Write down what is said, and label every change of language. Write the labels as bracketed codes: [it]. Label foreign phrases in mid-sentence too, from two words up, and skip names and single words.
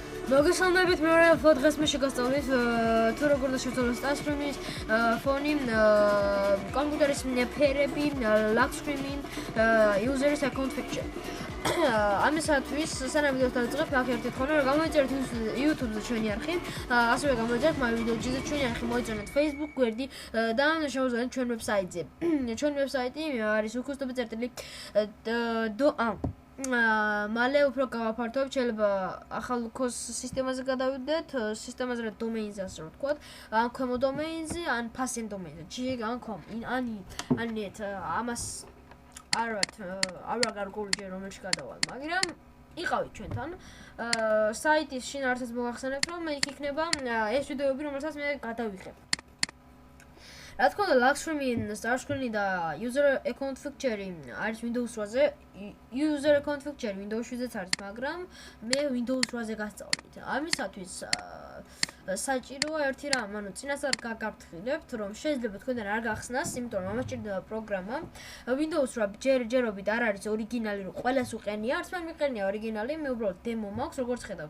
[ka] მოგესალმებით მეორე დღეს მე შეგასწავლით თუ როგორ შევცვალოთ სტარსკრინის ფონი, კომპიუტერის ფერები, [en] lock screen, user-ის account picture. [ka] ამისათვის სანამ ვიდეოს დავიწყებ, აქ ერთი თქონა, რომ გამოიწერეთ YouTube-ზე ჩვენი არხი, ასევე გამოიწერეთ My Video-ზე ჩვენი არხი, მოიწერეთ Facebook გვერდი და შევუძლებთ ჩვენ ვებსაიტზე. ჩვენი ვებსაიტი არის მალე უფრო გავაფართოვებ, შეიძლება ახალ ქოს სისტემაზე გადავიდეთ, სისტემაზე რა დომეინზე ასე რომ ვთქვათ, ან ქვემო დომეინზე, ან ფასენ დომეინზე, ან com, ან net, ამას არა გარკვეული ჯერ რომელში გადავალ, მაგრამ იყავით ჩვენთან. საიტის შინაარსს მოგახსენებთ, რომ იქ იქნება ეს ვიდეოები, რომელსაც მე გადავიღებ. რა თქმა უნდა, [en] lock screen, start screen და user account picture არის Windows 8-ზე, user account picture [ka] Windows 7-ზეც არის, მაგრამ მე Windows 8-ზე გასწავლით. ამისათვის საჭიროა ერთი რამ, ანუ წინასწარ გაგაფრთხილებთ, რომ შეიძლება თქვენთან არ გახსნას, იმიტომ რომ ამას ჭირდება პროგრამა. Windows 8 ჯერობით არ არის ორიგინალი, რომ ყველას უყენია, არც მე მიყენია ორიგინალი, მე უბრალოდ demo მაქვს, როგორც ხედავთ.